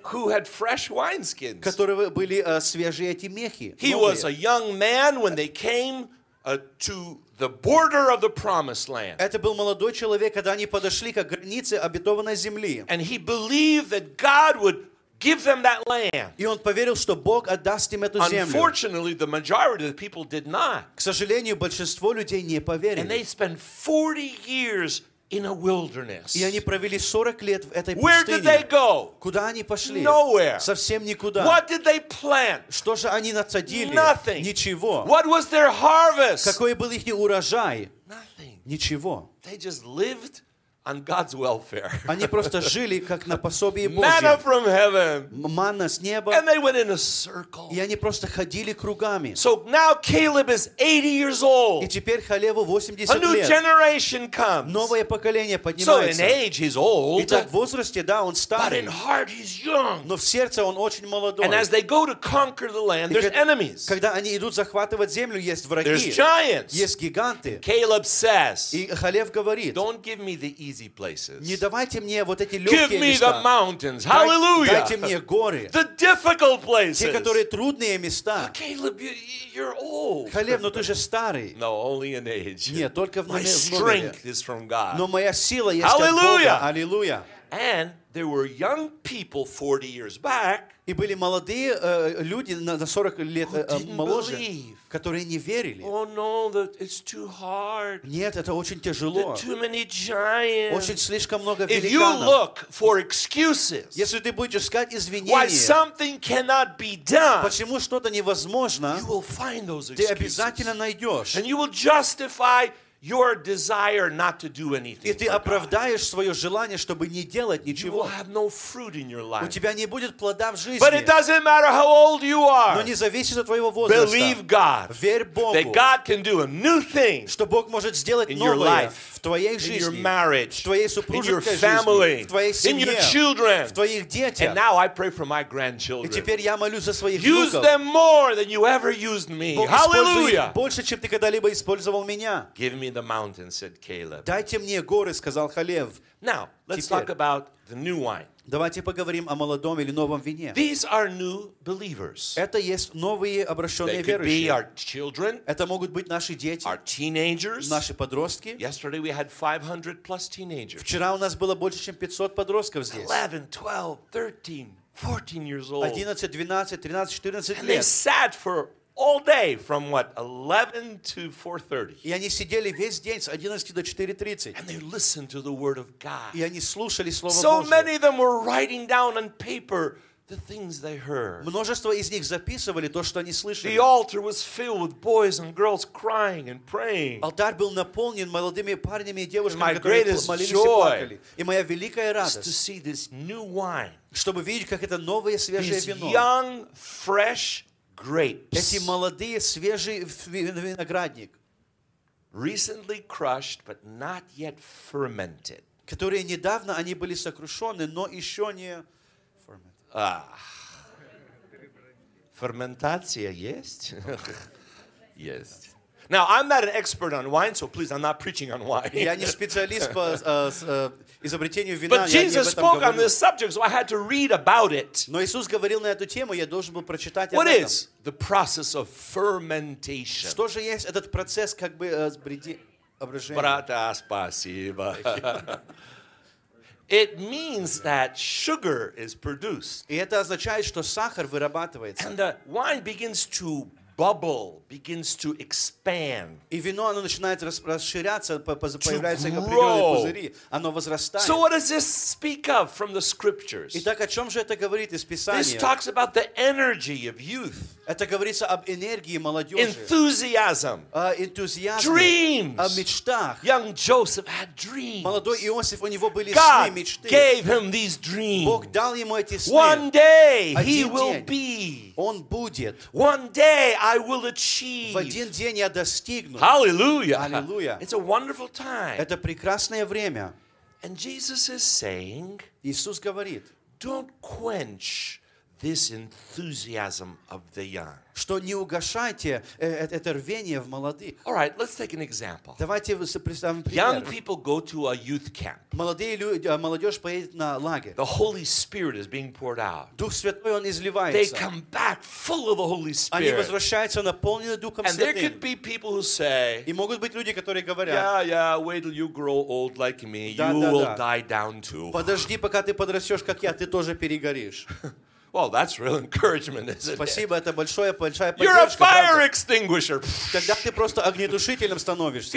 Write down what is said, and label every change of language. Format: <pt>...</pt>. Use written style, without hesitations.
<en>Who had fresh wineskins.</en> <ru>Которые были свежие эти мехи.</ru> <en>He was a young man when they came to the border of the promised land.</en> <ru>Это был молодой человек, когда они подошли к границе обетованной земли.</ru> <en>And he believed that God would give them that land.</en> <ru>И он поверил, что Бог отдаст им эту землю.</ru> <en>Unfortunately, the majority of the people did not.</en> <ru>К сожалению, большинство людей не поверили.</ru> <en>And they spent 40 years in a wilderness.</en> <ru>И они провели 40 лет в этой</ru> <en>Where</en> <ru>пустыне.</ru> <en>Did they go?</en> <ru>Куда они пошли?</ru> <en>Nowhere.</en> <ru>Совсем никуда.</ru> <en>What did they plant?</en> <ru>Что же они насадили?</ru> <en>Nothing.</en> <ru>Ничего.</ru> <en>What was their harvest?</en> <ru>Какой был их урожай?</ru> <en>Nothing.</en> <ru>Ничего.</ru> <en>They just lived on God's welfare.</en> <ru>Они просто жили как на пособии Божьем.</ru> <en>Manna from heaven.</en> <ru>Манна с неба.</ru> <en>And they went in a circle.</en> <ru>И они просто ходили кругами.</ru> <en>So now Caleb is 80 years old.</en> <ru>И теперь Халеву 80 лет.</ru> <en>A new generation comes.</en> <ru>Новое поколение поднимается.</ru> <en>So in age he's old.</en> <ru>Итак, в возрасте, да, он старый.</ru> <en>But in heart he's young.</en> <ru>Но в сердце он очень молодой.</ru> <en>And as they go to conquer the land, there's enemies.</en> <ru>Когда они идут захватывать землю, есть враги.</ru> <en>There's giants.</en> <ru>Есть гиганты.</ru> <en>Caleb says.</en> <ru>И Халев говорит.</ru> <en>Don't give me the easy places.</en> <ru>Не давайте мне вот эти легкие места.</ru> <en>Give me the mountains. Hallelujah.</en> <ru>Дайте мне горы.</ru> <en>The difficult places.</en> <ru>Те, которые трудные места.</ru> <en>Caleb, you're old.</en> <ru>Халев, но ты же старый.</ru> <en>No, only in age.</en> <ru>Нет, только в</ru> <en>возрасте. My strength is from God.</en> <ru>Но моя сила есть</ru> <en>Hallelujah.</en> <ru>От Бога. Hallelujah.</ru> <en>And there were young people 40 years back.</en> <ru>И были молодые люди на 40 лет моложе,</ru> <en>believe.</en> <ru>Которые не верили.</ru> <en>Oh, no, it's too hard.</en> <ru>Нет, это очень тяжело.</ru> <en>Too many giants.</en> <ru>Очень слишком много</ru> <en>If</en> <ru>великанов.</ru> <en>You look for excuses,</en> <ru>если ты будешь искать извинения,</ru> <en>why something cannot be done,</en> <ru>почему что-то невозможно,</ru> <en>you will find those excuses.</en> <ru>Ты обязательно найдешь.</ru> <en>And you will justify your desire not to do anything.</en> <ru>И ты оправдаешь свое желание, чтобы не делать ничего.</ru> <en>You will have no fruit in your life.</en> <ru>У тебя не будет плода в жизни.</ru> <en>But it doesn't matter how old you are.</en> <ru>Но не зависит от твоего возраста.</ru> <en>Believe God.</en> <ru>Верь Богу.</ru> <en>That God can do a new thing.</en> <ru>Что Бог может сделать</ru> <en>in your</en> <ru>новое</ru> <en>life,</en> <ru>в твоей жизни.</ru> <en>In your marriage.</en> <ru>В твоей супружеской</ru> <en>in your family,</en> <ru>жизни. В твоей семье.</ru> <en>In your children.</en> <ru>В твоих детях.</ru> <en>And now I pray for my grandchildren.</en> <ru>И теперь я молюсь за своих внуков.</ru> <en>Use them more than you ever used me. Hallelujah.</en> <ru>Больше, чем ты когда-либо использовал меня.</ru> <en>Give me the mountain, said Caleb.</en> <ru>Дайте мне горы, сказал Халев.</ru> <en>Now, let's talk about the new wine.</en> <ru>Давайте поговорим о молодом или новом вине.</ru> <en>These are new believers.</en> <ru>Это есть новые обращенные верующие.</ru> <en>They could be our children.</en> <ru>Это могут быть наши дети.</ru> <en>Our teenagers.</en> <ru>Наши подростки.</ru> <en>Yesterday we had 500 plus teenagers.</en> <ru>Вчера у нас было больше чем 500 подростков здесь.</ru> <en>11, 12, 13, 14 years old.</en> <ru>11, 12, 13, 14</ru> <en>лет. And they sat for all day from what 11 to 4:30.</en> <ru>И они сидели весь день с 11 до 4:30.</ru> <en>And they listened to the word of God.</en> <ru>И они слушали слово Божье.</ru> <en>So many of them were writing down on paper the things they heard.</en> <ru>Множество из них записывали то, что они слышали.</ru> <en>The altar was filled with boys and girls crying and praying.</en> <ru>Алтарь был наполнен молодыми парнями и девушками, которые молились и плакали. И моя великая радость</ru> <en>to see this new wine.</en> <ru>Чтобы видеть, как это новое свежее вино.</ru> <en>This young, fresh grapes.</en> <ru>Эти молодые свежие виноградник.</ru> <en>Recently crushed, but not yet fermented.</en> <ru>Которые недавно они были сокрушены, но еще не</ru> <en>fermented.</en> <ru>Ферментация есть? Есть.</ru> <en>Now I'm not an expert on wine, so please, I'm not preaching on wine.</en> <ru>Я не специалист по изобретению вина.</ru> <en>But Jesus spoke on this subject, so I had to read about it.</en> <ru>Но Иисус говорил на эту тему, я должен был прочитать.</ru> <en>What is the process of fermentation?</en> <ru>Что же есть этот процесс, как бы обрежения? Брата, спасибо.</ru> <en>It means that sugar is produced.</en> <ru>И это означает, что сахар вырабатывается.</ru> <en>And the wine begins to bubble, begins to expand.</en> <ru>И вино, оно начинает расширяться, появляются определенные пузыри, оно возрастает.</ru> <en>So what does this speak of from the scriptures?</en> <ru>Итак, о чем же это говорит из Писания?</ru> <en>This talks about the energy of youth.</en> <ru>Это говорится об энергии молодежи.</ru> <en>Enthusiasm.</en> <ru>Энтузиазм.</ru> <en>Dreams.</en> <ru>О мечтах.</ru> <en>Young Joseph had dreams.</en> <ru>Молодой Иосиф, у него были</ru> <en>God</en> <ru>сны, мечты.</ru> <en>God gave him these dreams.</en> <ru>Бог дал ему эти сны.</ru> <en>One day he will be.</en> <ru>Он будет.</ru> <en>One day I will achieve.</en> <ru>В один день я достигну.</ru> <en>Hallelujah. Hallelujah. It's a wonderful time.</en> <ru>Это прекрасное время.</ru> <en>And Jesus is saying,</en> <ru>Иисус говорит,</ru> <en>don't quench this enthusiasm of the young.</en> <ru>Что не угашайте это рвение в молодых.</ru> <en>All right, let's take an example.</en> <ru>Давайте представим пример.</ru> <en>Young people go to a youth camp.</en> <ru>Молодые люди, молодежь поедет на лагерь.</ru> <en>The Holy Spirit is being poured out.</en> <ru>Дух Святой он изливается.</ru> <en>They come back full of the Holy Spirit.</en> <ru>Они возвращаются наполненные Духом Святым.</ru> <en>And there could be people who say,</en> <ru>и могут быть люди, которые говорят,</ru> <en>Yeah, wait till you grow old like me, you will die down too.</en> <ru>Подожди, пока ты подрастешь как я, ты тоже перегоришь.</ru> <en>Well, that's real encouragement, isn't it?</en> <ru>Спасибо, это большое, большая</ru> <en>поддержка. You're a fire extinguisher.</en> <ru>Когда ты просто огнетушителем становишься.</ru>